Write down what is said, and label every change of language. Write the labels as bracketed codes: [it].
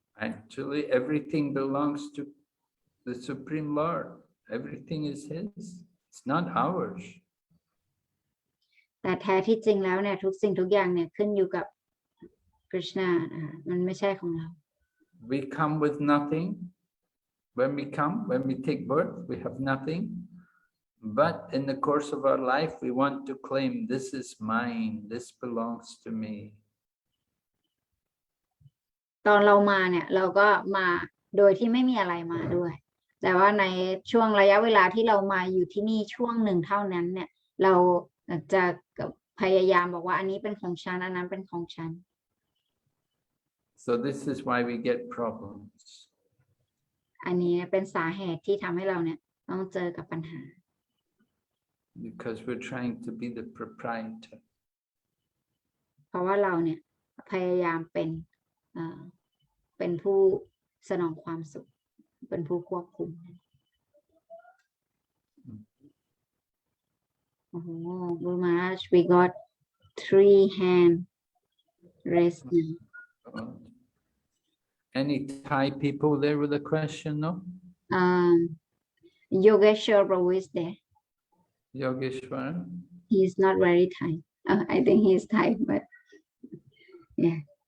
[en] Actually, everything belongs to the Supreme Lord. Everything is His. It's not ours. [th] แต่แท้ที่จริงแล้วเนี่ยทุกสิ่งทุกอย่างเนี่ยขึ้นอยู่กับกฤษณะมันไม่ใช่ของเรา [en] We come with nothing. When we take birth, we have nothing. But in the course of our life, we want to claim, this is mine, this belongs to me. [th] ตอนเรามาเนี่ยเราก็มาโดยที่ไม่มีอะไรมาด้วย แต่ว่าในช่วงระยะเวลาที่เรามาอยู่ที่นี่ช่วงหนึ่งเท่านั้นเนี่ยเราจะพยายามบอกว่าอันนี้เป็นของฉันอันนั้นเป็นของฉัน [en] So this is why we get problems. [th] อันนี้เป็นสาเหตุที่ทำให้เราเนี่ยต้องเจอกับปัญหา [en] Because we're trying to be the proprietor. [th] เพราะว่าเราเนี่ยพยายามเป็นผู้สนองความสุขเป็นผู้ควบคุมโอ้โห [en] Guru Maharaj we got 3 hand raised now. Any Thai people there with a question, no? Yogeshwar Prabhu is there. Yogeshwar. He is not very Thai. I think he is Thai, but yeah.